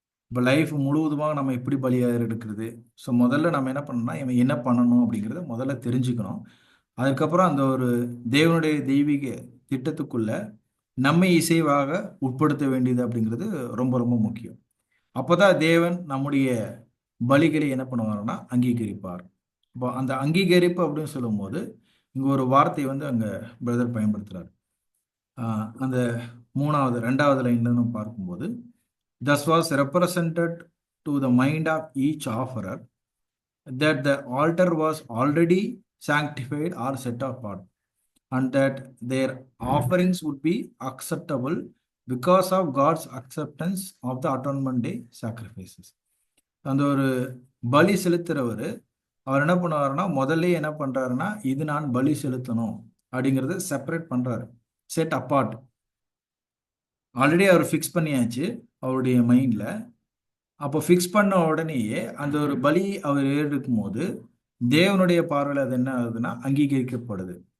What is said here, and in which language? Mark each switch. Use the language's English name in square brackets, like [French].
[Tamil] இப்போ லைஃப் முழுவதுமாக நம்ம எப்படி பலியாக ஏறெடுக்கிறது? ஸோ முதல்ல நம்ம என்ன பண்ணணும்னா இவன் என்ன பண்ணணும் அப்படிங்கிறத முதல்ல தெரிஞ்சுக்கணும். அதுக்கப்புறம் அந்த ஒரு தேவனுடைய தெய்வீக திட்டத்துக்குள்ள நம்மை இசைவாக உட்படுத்த வேண்டியது அப்படிங்கிறது ரொம்ப ரொம்ப முக்கியம். அப்பதான் தேவன் நம்முடைய பலிகளை என்ன பண்ணுவாருன்னா அங்கீகரிப்பார். இப்போ அந்த அங்கீகரிப்பு அப்படின்னு சொல்லும்போது இங்க ஒரு வார்த்தை வந்து அங்க பிரதர் பயன்படுத்துறாரு. அந்த ரெண்டாவது லைன்ல நம்ம பார்க்கும்போது [English] thus was represented to the mind of each offerer that the altar was already sanctified or set apart, and that their offerings would be acceptable because of God's acceptance of the atonement day sacrifices. [Tamil] அந்த ஒரு பலி செலுத்துறவர் அவர் என்ன பண்ணுவாருன்னா முதல்ல என்ன பண்றாருன்னா இது நான் பலி செலுத்தணும் அப்படிங்கிறத செப்பரேட் பண்றாரு. [English] set apart [Tamil] ஆல்ரெடி அவர் ஃபிக்ஸ் பண்ணியாச்சு அவருடைய மைண்ட்ல. அப்போ ஃபிக்ஸ் பண்ண உடனேயே அந்த ஒரு பலி அவர் ஏறெடுக்கும் போது தேவனுடைய பார்வையில் அது என்ன ஆகுதுன்னா அங்கீகரிக்கப்படுது.